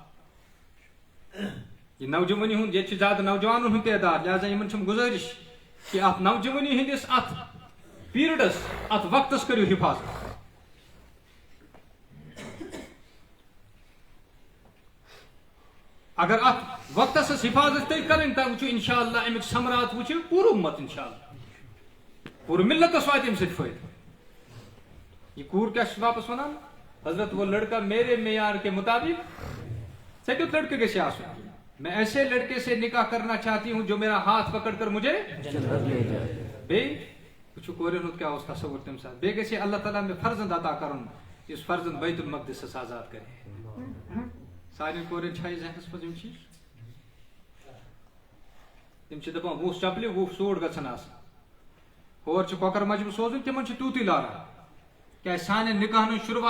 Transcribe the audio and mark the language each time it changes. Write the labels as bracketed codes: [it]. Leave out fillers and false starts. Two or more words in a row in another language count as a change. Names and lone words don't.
[ks] یہِ نوجوٲنی ہُنٛد ییٚتہِ چھُ زیادٕ نوجوانن ہُنٛد تعداد لہٰذا یِمن چھُم گُزٲرِش کہِ اتھ نوجوٲنی ہٕنٛدِس اتھ پیٖرڈس اتھ وقتس کٔرِو حِفاظت اگر اتھ وقتس ٲس حِفاظت تیٚلہِ کرٕنۍ تہٕ وٕچھِو [ar] انشاء اللہ [ks] امیُک ثمرات وٕچھِو پوٗرٕ اُمت [ar] انشاء اللہ [ks] پوٗرٕ مِلتس واتہِ امہِ سۭتۍ فٲیدٕ یہ کوٗر کیٛاہ چھُس واپس ونان [ur] حضرت وہ لڑکا میرے معیار کے مطابق [ks] ژےٚ کیُتھ لڑکہٕ گژھِ آسُن [ur] میں ایسے لڑکے سے نکاح کرنا چاہتی ہوں جو میرا ہاتھ پکڑ کر مجھے [ks] بیٚیہِ وٕچھِو کورٮ۪ن ہُنٛد کیٛاہ اوس تصوُر تمہِ ساتہٕ بیٚیہِ گژھِ اللہ تعالیٰ مےٚ فرزند عطا کرُن یُس فرزند بیت المقدسس آزاد کرِ سانٮ۪ن کورٮ۪ن چھا یہِ ذہنس منٛز یِم چیٖز تِم چھِ دپان 20 چپلہِ 20 سوٗٹ گژھن آسٕنۍ ہور چھُ کۄکر مجمہٕ سوزُن تِمن چھُ تیوٗتٕے لاران کیٛازِ سانٮ۪ن نکاحن ہٕنٛز شروعات